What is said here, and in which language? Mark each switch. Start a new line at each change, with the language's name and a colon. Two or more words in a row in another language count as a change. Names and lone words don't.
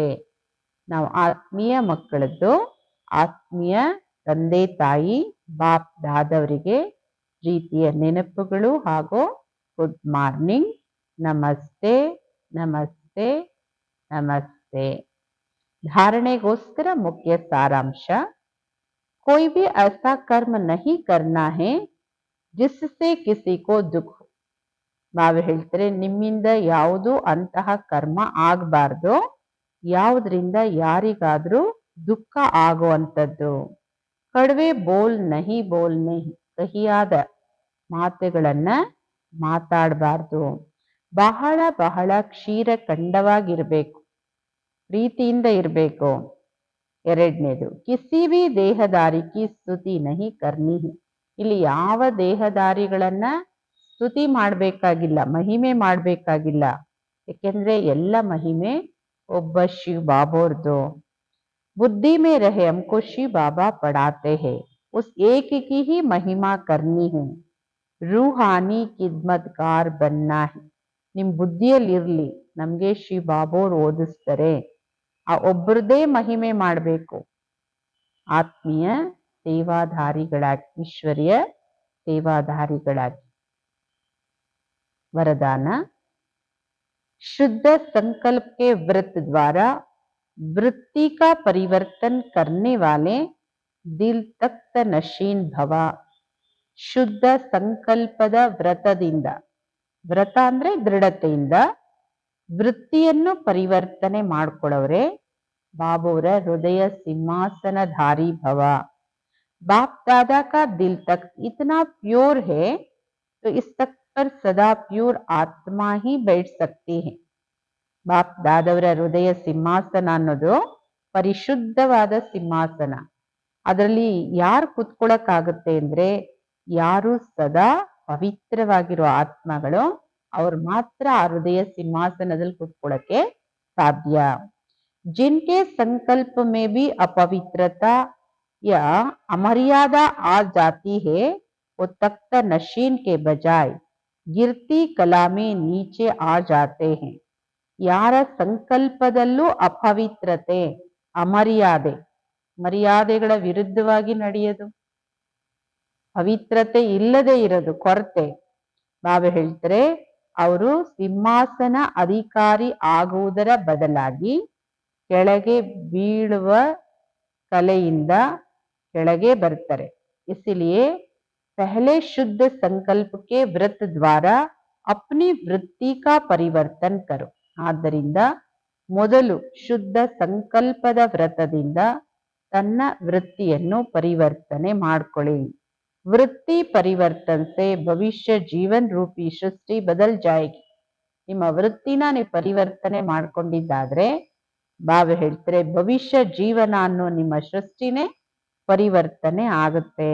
Kannada: ನಾವು ಆತ್ಮೀಯ ಮಕ್ಕಳದ್ದು ಆತ್ಮೀಯ ತಂದೆ ತಾಯಿ ಬಾಪ್ ದಾದವರಿಗೆ ಪ್ರೀತಿಯ ನೆನಪುಗಳು ಹಾಗೂ
English: good morning.
Kannada: ನಮಸ್ತೆ ನಮಸ್ತೆ ನಮಸ್ತೆ.
Hindi: धारणेಗೋಸ್ಕರ मुख्य सारांश. कोई भी ऐसा कर्म नहीं करना है जिससे किसी को दुख.
Kannada: ಬಾಬಾ ಹೇಳ್ತಾರೆ ನಿಮ್ಮಿಂದ ಯಾವುದು ಅಂತಹ ಕರ್ಮ ಆಗಬಾರ್ದು ಯಾವುದರಿಂದ ಯಾರಿಗಾದ್ರೂ ದುಃಖ ಆಗುವಂಥದ್ದು. ಕಡಿಮೆ
Hindi: बोल नहीं बोलने,
Kannada: ಕಹಿಯಾದ ಮಾತುಗಳನ್ನ ಮಾತಾಡಬಾರ್ದು. ಬಹಳ ಬಹಳ ಕ್ಷೀರ ಖಂಡವಾಗಿರ್ಬೇಕು, ಪ್ರೀತಿಯಿಂದ ಇರಬೇಕು.
Hindi: ಎರಡನೇದು किसी भी देहधारी की स्तुति नहीं करनी.
Kannada: ಇಲ್ಲಿ ಯಾವ ದೇಹದಾರಿಗಳನ್ನ ಸ್ತುತಿ ಮಾಡಬೇಕಾಗಿಲ್ಲ, ಮಹಿಮೆ ಮಾಡಬೇಕಾಗಿಲ್ಲ. ಯಾಕೆಂದ್ರೆ ಎಲ್ಲ ಮಹಿಮೆ ಒಬ್ಬ ಶಿವ್ ಬಾಬೋರ್ದು.
Hindi: बुद्धि में रहे हमको शिव बाबा पढ़ाते हैं, उस एक की ही महिमा करनी है, रूहानी खिदमतगार बनना है.
Kannada: ನಿಮ್ ಬುದ್ಧಿಯಲ್ಲಿ ಇರ್ಲಿ, ನಮ್ಗೆ ಶಿವ್ ಬಾಬೋರ್ ಓದಿಸ್ತಾರೆ, ಆ ಒಬ್ಬರದೇ ಮಹಿಮೆ ಮಾಡಬೇಕು. ಆತ್ಮೀಯ ಸೇವಾಧಾರಿಗಳಾಗಿ, ಈಶ್ವರ್ಯ ಸೇವಾಧಾರಿಗಳಾಗಿ.
Hindi: वरदान. शुद्ध संकल्प के व्रत द्वारा वृत्ति का परिवर्तन करने वाले दिल तख्त नशीन भव.
Kannada: ಶುದ್ಧ ಸಂಕಲ್ಪದ ವ್ರತದಿಂದ, ವ್ರತ ಅಂದ್ರೆ ದೃಢತೆಯಿಂದ ವೃತ್ತಿಯನ್ನು ಪರಿವರ್ತನೆ ಮಾಡ್ಕೊಳ್ಳೋರೆ ಬಾಬೋರ ಹೃದಯ ಸಿಂಹಾಸನಧಾರಿ ಭವ.
Hindi: बाप दादा का दिल तख्त इतना प्योर है तो इस तख्त पर सदा प्योर आत्मा ही बैठ सकती है.
Kannada: ಬಾಪ್ ದಾದವರ ಹೃದಯ ಸಿಂಹಾಸನ ಅನ್ನೋದು ಪರಿಶುದ್ಧವಾದ ಸಿಂಹಾಸನ. ಅದರಲ್ಲಿ ಯಾರು ಕುತ್ಕೊಳ್ಳಕ್ಕಾಗುತ್ತೆ ಅಂದ್ರೆ ಯಾರು ಸದಾ ಪವಿತ್ರವಾಗಿರೋ ಆತ್ಮಗಳು, ಅವ್ರು ಮಾತ್ರ ಆ ಹೃದಯ ಸಿಂಹಾಸನದಲ್ಲಿ ಕುತ್ಕೊಳ್ಳಕ್ಕೆ ಸಾಧ್ಯ.
Hindi: जिनके संकल्प में भी अपवित्रता या अमर्यादा आ जाती है वो तख्त नशीन के बजाय गिरती कला में नीचे आ जाते हैं.
Kannada: ಯಾರ ಸಂಕಲ್ಪದಲ್ಲೂ ಅಪವಿತ್ರತೆ, ಅಮರ್ಯಾದೆ, ಮರ್ಯಾದೆಗಳ ವಿರುದ್ಧವಾಗಿ ನಡೆಯೋದು, ಪವಿತ್ರತೆ ಇಲ್ಲದೆ ಇರೋದು, ಕೊರತೆ. ಬಾಬಾ ಹೇಳ್ತಾರೆ ಅವರು ಸಿಂಹಾಸನ ಅಧಿಕಾರಿ ಆಗುವುದರ ಬದಲಾಗಿ ಕೆಳಗೆ ಬೀಳುವ ಕಲೆಯಿಂದ ಕೆಳಗೆ ಬರ್ತಾರೆ.
Hindi: इसलिए पहले शुद्ध संकल्प के व्रत द्वारा अपनी वृत्ति का परिवर्तन करो.
Kannada: ಆದ್ದರಿಂದ ಮೊದಲು ಶುದ್ಧ ಸಂಕಲ್ಪದ ವ್ರತದಿಂದ ತನ್ನ ವೃತ್ತಿಯನ್ನು ಪರಿವರ್ತನೆ ಮಾಡ್ಕೊಳ್ಳಿ.
Hindi: वृत्ति परिवर्तन से भविष्य जीवन रूपी सृष्टि बदल जाएगी.
Kannada: ನಿಮ್ಮ ವೃತ್ತಿನ ನೀವು ಪರಿವರ್ತನೆ ಮಾಡ್ಕೊಂಡಿದ್ದಾದ್ರೆ ಬಾಬಾ ಹೇಳ್ತಾರೆ ಭವಿಷ್ಯ ಜೀವನ ಅನ್ನೋ ನಿಮ್ಮ ಸೃಷ್ಟಿನೇ ಪರಿವರ್ತನೆ ಆಗುತ್ತೆ.